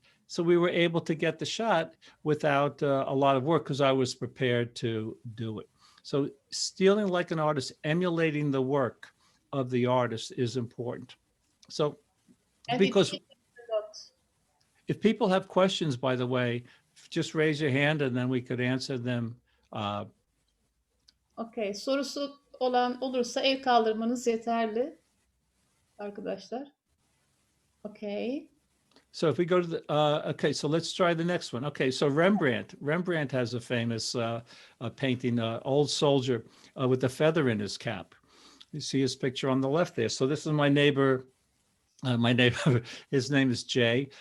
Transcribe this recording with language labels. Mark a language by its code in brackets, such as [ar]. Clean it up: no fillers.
[en] So we were able to get the shot without a lot of work, because I was prepared to do it. So stealing like an artist, emulating the work of the artist is important. So And because it takes a lot. if people have questions, by the way, just raise your hand and then we could answer them. [tr] Okay, sorusu olan olursa el kaldırmanız yeterli arkadaşlar. [en] Okay. So if we go to the, okay, so let's try the next one. Okay, so Rembrandt has a famous painting, Old Soldier with the feather in his cap. You see his picture on the left there. So this is my neighbor, his name is Jay.